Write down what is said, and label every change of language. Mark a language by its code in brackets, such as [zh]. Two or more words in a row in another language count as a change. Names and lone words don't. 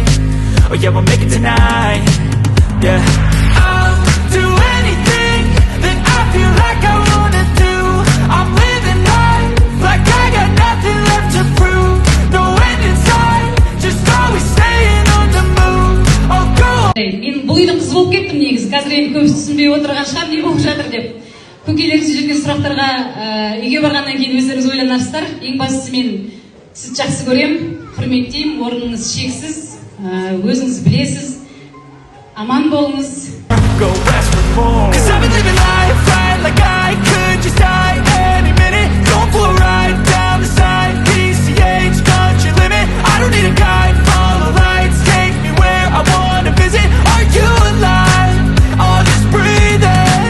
[en] Oh yeah, we'll make it tonight. Yeah. I'll do anything that I feel like I wanna do. I'm living life like I got nothing left to prove. No end in sight, just always staying on the move. I'll go. [kk] Мен бұл үйдің қызы болып кеттім негізі. Қазір енді көбісі түсінбей отырған шығар, не болып жатыр деп. Көкелеріңіз жүрген сұрақтарға үйге барғаннан кейін өздеріңіз ойланарсыздар. Ең бастысы мен сізді жақсы көремін, құрметтеймін, орныңыз шексіз, өзіңіз білесіз. Аман болыңыз. [en] Go west for more. Cause I've been living life right like I could just die any minute. Going for a ride down the side, PCH country limit. I don't need a guide, follow lights, take me where I wanna visit. Are you alive? Or just breathing?